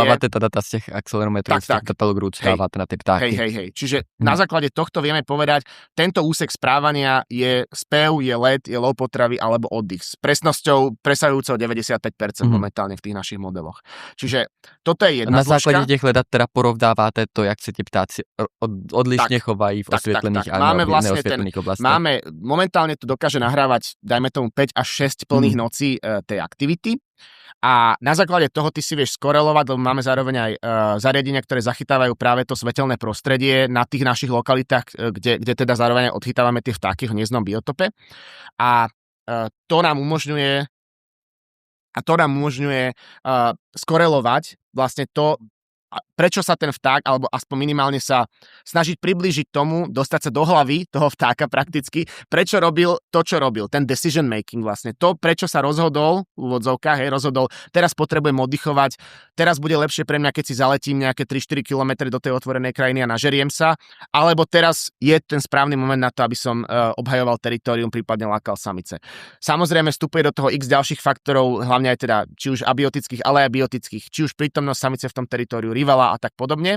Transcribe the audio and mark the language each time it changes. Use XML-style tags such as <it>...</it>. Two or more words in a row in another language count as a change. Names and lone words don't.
<sk>Spracovávate tá data z tých akcelerometrov, z tých katalógrů, stávate na tie ptáky. Hej. Čiže na základe tohto vieme povedať, tento úsek správania je spev, je let, je lov potravy alebo oddych. S presnosťou presahujúcou 95% momentálne v tých našich modeloch. Čiže toto je jedna zložka.</sk> <cs>Na základě těch dat teda porovnáváte to, jak se ti ptáci odlišne chovají v osvětlených a neosvětlených oblastech.</cs> <sk>Momentálne to dokáže nahrávať, dajme tomu 5 až 6 plných nocí tej aktivity. A na základe toho ty si vieš skorelovať, lebo máme zároveň aj zariadenia, ktoré zachytávajú práve to svetelné prostredie na tých našich lokalitách, kde teda zároveň odchytávame tie vtáky v hniezdnom biotope. A to nám umožňuje skorelovať vlastne to, prečo sa ten vták, alebo aspoň minimálne sa snažiť priblížiť tomu, dostať sa do hlavy toho vtáka prakticky, prečo robil to, čo robil, ten</sk> <en>decision making</en> <sk>vlastne, to, prečo sa rozhodol, v úvodzovkách, teraz potrebujem oddychovať, teraz bude lepšie pre mňa, keď si zaletím nejaké 3-4 kilometre do tej otvorenej krajiny a nažeriem sa, alebo teraz je ten správny moment na to, aby som obhajoval teritorium, prípadne lákal samice. Samozrejme vstupuje do toho x ďalších faktorov, hlavne aj teda, či už abiotických, ale aj biotických, či už prítomnosť samice v tom teritóriu, rivala a tak podobne.</sk>